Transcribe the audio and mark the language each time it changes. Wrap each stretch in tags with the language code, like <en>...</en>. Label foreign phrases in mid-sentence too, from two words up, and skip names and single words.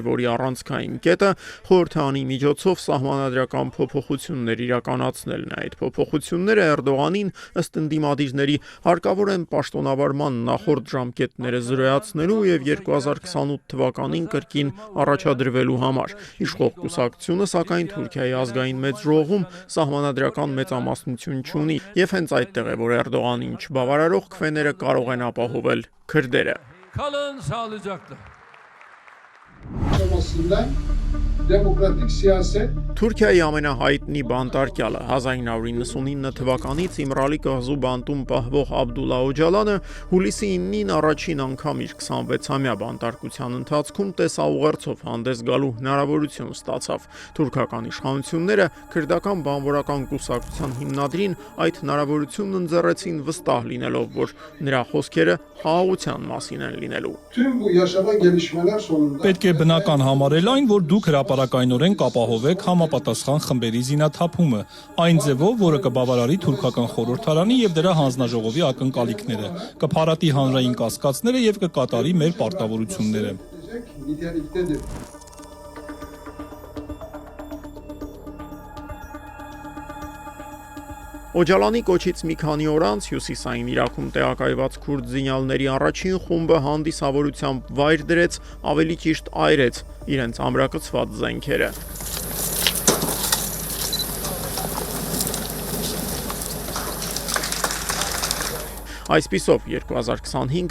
<hy>որի առանցքային կետը խորհրդանի միջոցով սահմանադրական փոփոխություններ իրականացնելն է։ Այդ փոփոխությունները Էրդողանին ըստ ընդդիմադիրների հարկավոր են պաշտոնավարման նախորդ ժամկետները զրոյացնելու եւ 2028 թվականին կրկին առաջադրվելու համար։ Իշխող կուսակցությունը սակայն Թուրքիայի ազգային մեծ ժողովում սահմանադրական մեծամասնություն չունի եւ հենց այդտեղ է, որ Էրդողանին չբավարարող քվեները կարող են ապահովել քրդերը։</hy> <tr>Kalın sağlıcakla. Demokratik siyaset</tr> <hy>Թուրքիայի ամենահայտնի բանտարկյալը 1999 թվականից Իմրալի կղզու բանտում պահվող Աբդուլլա Օջալանը հուլիսի 9-ին առաջին անգամ իր 26-ամյա բանտարկության ընթացքում տեսաուղերձով հանդես գալու հնարավորություն ստացավ։ Թուրքական իշխանությունները քրդական բանվորական կուսակցության հիմնադրին այդ հնարավորությունն ընձեռեցին վստահ լինելով, որ նրա խոսքերը խաղաղության մասին են լինելու։</hy> <tr>tüm bu yaşanan gelişmeler sonunda</tr> <hy>Պետք է բնական համարել այն, որ դուք հրապարակայնորեն կապահովեք համապատասխան խմբերի զինաթափումը, այն ձևով, որը կբավարարի թուրքական խորհրդարանի եւ դրա հանձնաժողովի ակնկալիքները, կփարատի հանրային կասկածները եւ կկատարի մեր պարտավորությունները։ Օջալանի կոչից մի քանի օր անց հյուսիսային Իրաքում տեղակայված քուրդ զինյալների առաջին խումբը հանդիսավորությամբ վայր դրեց, ավելի ճիշտ այրեց իրենց ամրակցված զենքերը։ Այսպիսով 2025-ը</hy>